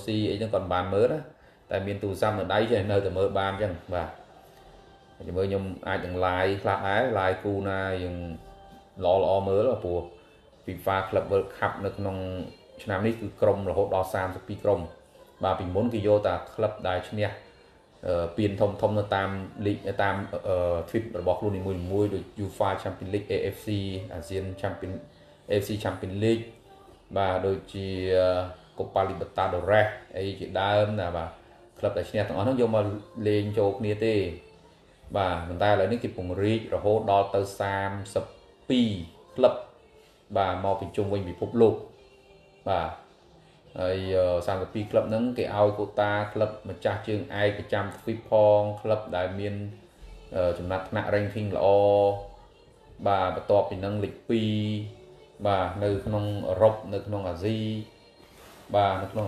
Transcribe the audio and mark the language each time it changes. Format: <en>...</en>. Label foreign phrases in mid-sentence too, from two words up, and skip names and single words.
<km>ស៊ីអីហ្នឹងគាត់មិនបានមើលណាតែមានទូរស័ព្ទនៅដៃចេះនៅតែមើលបានអញ្ចឹងបាទចាំមើលខ្ញុំអាចនឹង live ខ្លះដែរ live គូ ណាយើងល្អមើលព្រោះ FIFA Club World Cup នៅក្នុងឆ្នាំនេះគឺក្រុមរហូតដល់32ក្រុម បាទពីមុនគេយកតែក្លឹបដែលឈ្នះពានធំនៅតាមលីកតាម trip របស់ខ្លួននីមួយៗដូច UEFA Champions League AFC ASEAN Champion AFC Champions League បាទដូចជា Copa Libertadores អីជាដើមណាបាទក្លឹបដែលឈ្នះទាំងអស់ហ្នឹងយកមកលេងចូលគ្នាទេបាទប៉ុន្តែឥឡូវនេះគេពង្រីករហូតដល់ទៅ 32ក្លឹបបាទមកពីជុំវិញពិភពលោកបាទហើយ32ក្លឹបហ្នឹងគេឲ្យកូតាក្លឹបម្ចាស់ជើងឯកប្រចាំទ្វីបផងក្លឹបដែលមានចំណាត់ថ្នាក់ ranking ល្អបាទបន្ទាប់ពីហ្នឹងលេខ2បាទនៅក្នុងអឺរ៉ុបនៅក្នុងអាស៊ីបាទនៅក្នុងអា</km>